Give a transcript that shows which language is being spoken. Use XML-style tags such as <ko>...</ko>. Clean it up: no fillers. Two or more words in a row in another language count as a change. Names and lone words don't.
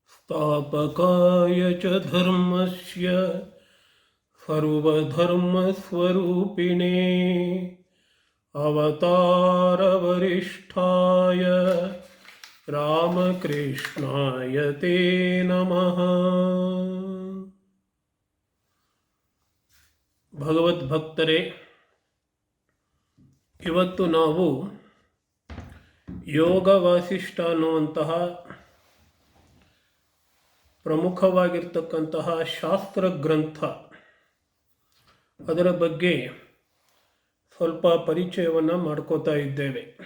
<sa>स्थापकाय च धर्मस्य सर्वधर्मस्वरूपिणे अवतारवरिष्ठाय रामकृष्णाय ते नमः.</sa> <kn>ಭಗವದ್ಭಕ್ತರೇ, ಇವತ್ತು ನಾವು ಯೋಗ ವಾಸಿಷ್ಠ ಅನ್ನುವಂತಹ ಪ್ರಮುಖವಾಗಿರ್ತಕ್ಕಂತಹ ಶಾಸ್ತ್ರ ಗ್ರಂಥ, ಅದರ ಬಗ್ಗೆ ಸ್ವಲ್ಪ ಪರಿಚಯವನ್ನು ಮಾಡ್ಕೋತಾ ಇದ್ದೇವೆ.</kn>